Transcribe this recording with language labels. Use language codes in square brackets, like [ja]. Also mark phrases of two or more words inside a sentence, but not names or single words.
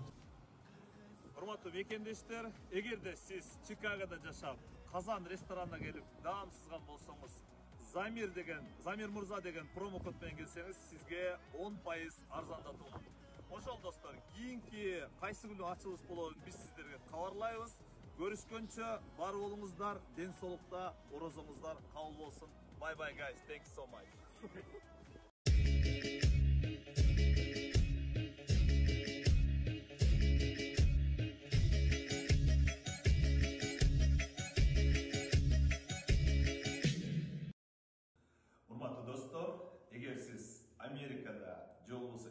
[ky] Урматтуу мекендештер, эгерде сиз Чикагода жашап, Казан ресторанына келип даам сызган болсоңуз, Замир Мурза деген промокод менен келсеңиз, сизге 10% арзандатуу. Ошол достор, кийинки кайсы күнү ачылыш болоорун биз сиздерге кабарлайбыз. Görüşkönçө бар болуңуздар, ден соолукта, орозоңуздар кабыл болсун. [en] Bye bye guys, thank you so much. [ky] Урматтуу достор, эгер сиз Америкада же болбосо